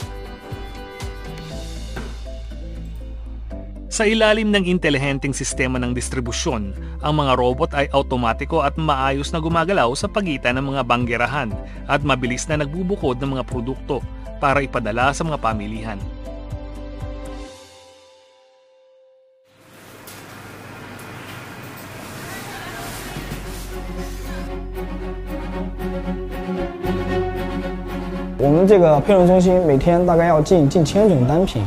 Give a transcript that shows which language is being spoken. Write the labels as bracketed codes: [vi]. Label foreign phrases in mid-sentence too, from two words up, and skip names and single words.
[tl] Sa ilalim ng intelihenteng sistema ng distribusyon, ang mga robot ay automatiko at maayos na gumagalaw sa pagitan ng mga banggerahan at mabilis na nagbubukod ng mga produkto para ipadala sa mga pamilihan. [zh] 我们这个配送中心每天大概要进近1000种单品。